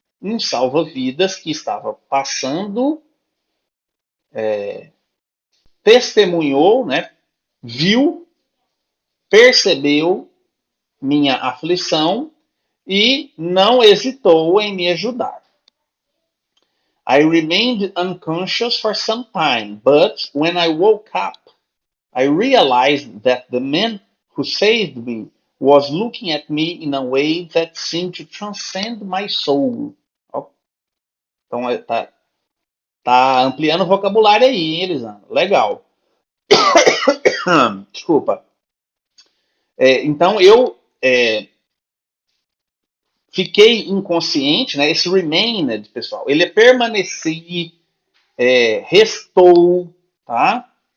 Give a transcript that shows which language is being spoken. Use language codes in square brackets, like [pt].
[pt] Um salva-vidas que estava passando, testemunhou, né, viu, percebeu minha aflição e não hesitou em me ajudar. [en] I remained unconscious for some time, but when I woke up, I realized that the man who saved me was looking at me in a way that seemed to transcend my soul. [pt] Então tá ampliando o vocabulário aí, hein, Elisandro? Legal. Desculpa. Então eu fiquei inconsciente, né? Esse remained, pessoal, ele é permaneci, restou, tá?